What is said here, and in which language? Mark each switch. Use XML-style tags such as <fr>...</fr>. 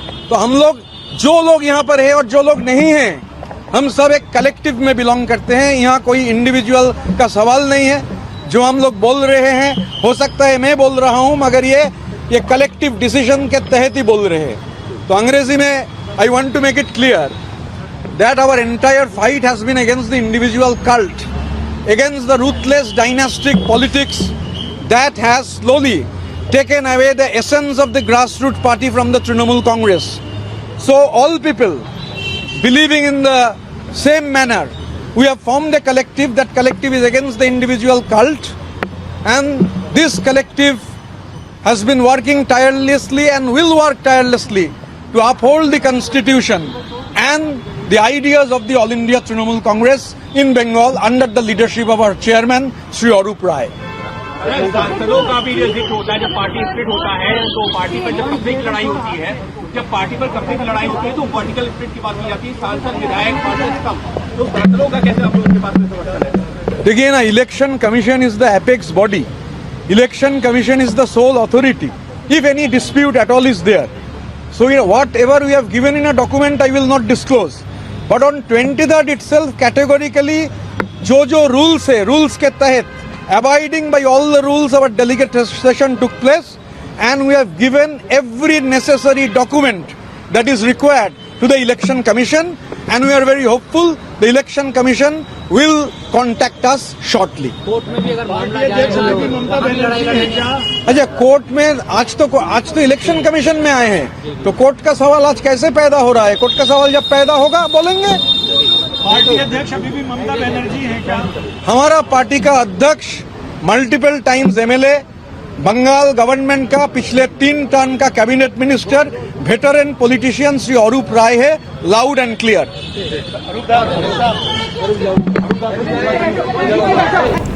<hi>तो हम लोग, जो लोग यहाँ पर है और जो लोग नहीं हैं, हम सब एक कलेक्टिव में बिलोंग करते हैं। यहाँ कोई इंडिविजुअल का सवाल नहीं है। जो हम लोग बोल रहे हैं, हो सकता है मैं बोल रहा हूँ, मगर ये कलेक्टिव डिसीजन के तहत ही बोल रहे हैं। तो अंग्रेजी में</hi> <en>I want to make it clear that our entire fight has been against the individual cult, against the ruthless dynastic politics that has slowly taken away the essence of the grassroots party from the Trinamool Congress. So all people believing in the same manner, we have formed a collective. That collective is against the individual cult, and this collective has been working tirelessly and will work tirelessly to uphold the constitution and the ideas of the All India Trinamool Congress in Bengal under the leadership of our chairman, Sri Arup Rai.</en> <hi>सांसदों का भी जिक्र होता है, जब party split होता है तो पार्टी पर जब कब्जे की लड़ाई होती है, जब पार्टी पर कब्जे की लड़ाई होती है तो पॉलिटिकल स्प्लिट की बात की जाती है, सांसद विधायक पार्षद सब, तो सांसदों का कैसे आप लोगों के पास में समर्थन है? देखिए ना,</hi> <en>Election commission is the apex body, election commission is the sole authority if any dispute at all is there. So whatever we have given in a document, I will not disclose. But on 23rd itself, categorically,</en> <hi>जो rules है, rules के तहत,</hi> <en>abiding by all the rules, our delegate session took place, and we have given every necessary document that is required to the election commission, and we are very hopeful the election commission will contact us shortly.</en> <hi>Court में भी अगर मामला जाएगा, लड़ाई लड़ेंगे। अच्छा, court में आज तो इलेक्शन कमीशन में आए हैं, तो कोर्ट का सवाल आज कैसे पैदा हो रहा है? कोर्ट का सवाल जब पैदा होगा बोलेंगे। पार्टी अध्यक्ष अभी भी ममता बनर्जी है क्या? हमारा पार्टी का अध्यक्ष multiple times MLA, Bengal government का पिछले 3 टर्म का cabinet minister, veteran politician Shri अरूप राय है, लाउड एंड क्लियर।</hi>